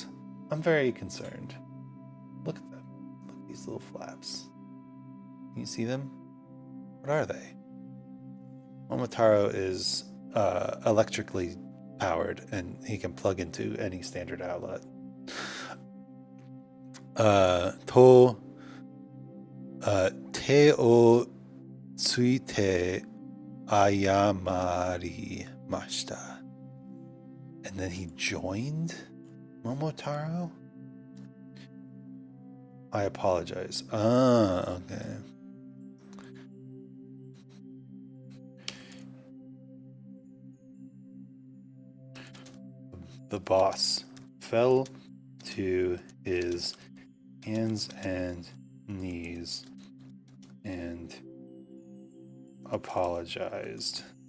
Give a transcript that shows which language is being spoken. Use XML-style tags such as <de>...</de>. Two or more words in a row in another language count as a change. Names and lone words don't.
<en>I'm very concerned. Look at them. Look at these little flaps. Can you see them? What are they? Momotaro is electrically powered, and he can plug into any standard outlet.</en> <ja>手をついて謝りました.</ja> <en>And then he joined Momotaro? I apologize. Okay. The boss fell to his hands and knees and apologized.</en>